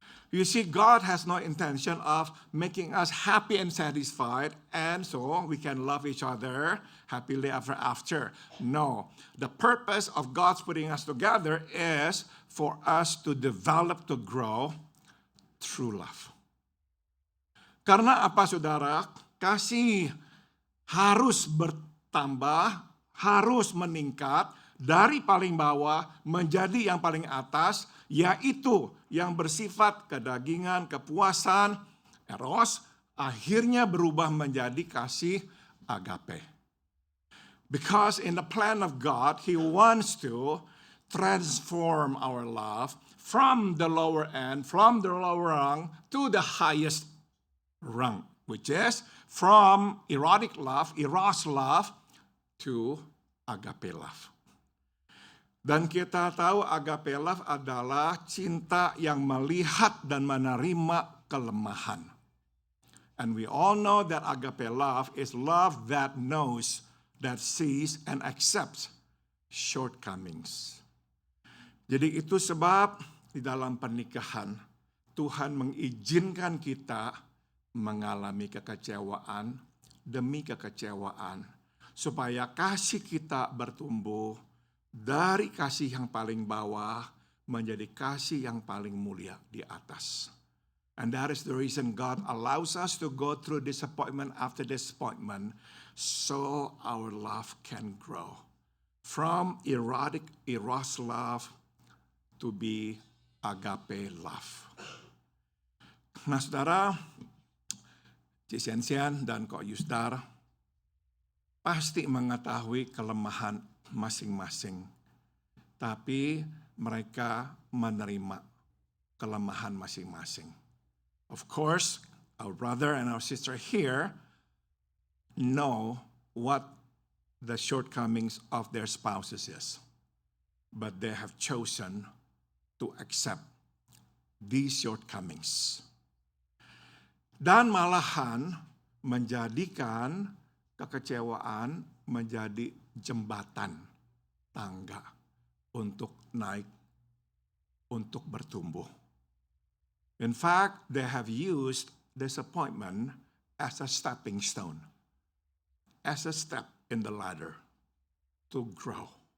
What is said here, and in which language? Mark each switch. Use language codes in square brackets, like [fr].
[en] You see, God has no intention of making us happy and satisfied, and so we can love each other happily ever after. No, the purpose of God's putting us together is for us to develop, to grow true love. [id] Karena apa, saudara? Kasih harus bertambah, harus meningkat dari paling bawah menjadi yang paling atas, yaitu yang bersifat kedagingan, kepuasan, eros, akhirnya berubah menjadi kasih agape. [en] Because in the plan of God, He wants to transform our love from the lower end, from the lower rung to the highest rung, which is from erotic love, eros love, to agape love. [id] Dan kita tahu agape love adalah cinta yang melihat dan menerima kelemahan. [en] And we all know that agape love is love that knows, that sees, and accepts shortcomings. [id] Jadi itu sebab di dalam pernikahan Tuhan mengizinkan kita mengalami kekecewaan demi kekecewaan, supaya kasih kita bertumbuh dari kasih yang paling bawah menjadi kasih yang paling mulia di atas. [en] And that is the reason God allows us to go through disappointment after disappointment, so our love can grow from eros love to be agape love. [id] Nah, saudara, Cik Sian dan Kok Yustar pasti mengetahui kelemahan masing-masing, tapi mereka menerima kelemahan masing-masing. [en] Of course, our brother and our sister here know what the shortcomings of their spouses is, but they have chosen to accept these shortcomings. [id] Dan malahan menjadikan kekecewaan menjadi jembatan tangga untuk naik, untuk bertumbuh. [en] In fact, they have used disappointment as a stepping stone, as a step in the ladder to grow.